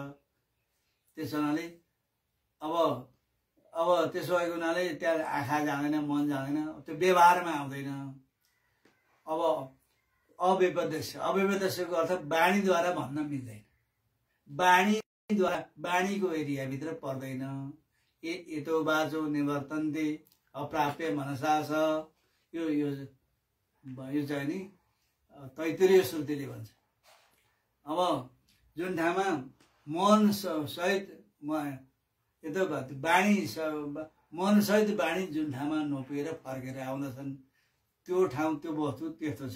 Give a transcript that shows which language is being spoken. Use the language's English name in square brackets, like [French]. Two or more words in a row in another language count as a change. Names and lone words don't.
[Nepali] त्यसो हुनाले अब त्यसो भएको हुनाले त्यहाँ आँखा जाँदैन, मन जाँदैन, त्यो व्यवहारमा आउँदैन। अब अव्यपदेश्यको अर्थ वाणीद्वारा भन्न मिल्दैन, वाणीको एरियाभित्र पर्दैन। [Sanskrit] यतो बाचो निवर्तन्ते अप्राप्य मनसा [Nepali] छ, यो चाहिँ नि तैत्तिरीय श्रुतिले भन्छ। अब जुन ठाउँमा मन सहित मन सहित वाणी जुन ठाउँमा नोपिएर फर्केर आउँदछन् त्यो ठाउँ त्यो वस्तु त्यस्तो छ।